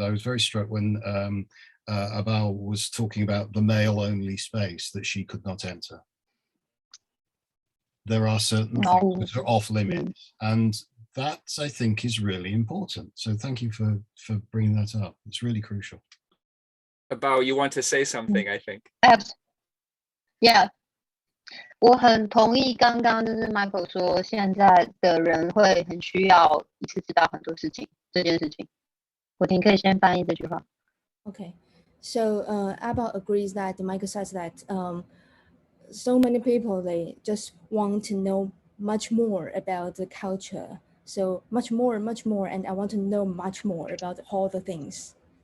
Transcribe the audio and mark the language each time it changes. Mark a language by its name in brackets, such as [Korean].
[English] I was very struck when ABAO was talking about the male-only space that she could not enter. There are certain things that are off limits, and that, I think, is really important. So thank you for bringing that up. It's really crucial. ABAO, you want to say something, I think. Yeah. [Chinese] 我很同意刚刚就是 Michael 说，现在的人会很需要一次知道很多事情，这件事情。我听可以先翻译这句话。 [English] Okay, so ABAO agrees that Michael says that so many people, they just want to know much more about the culture. So much more, and I want to know much more about all the things.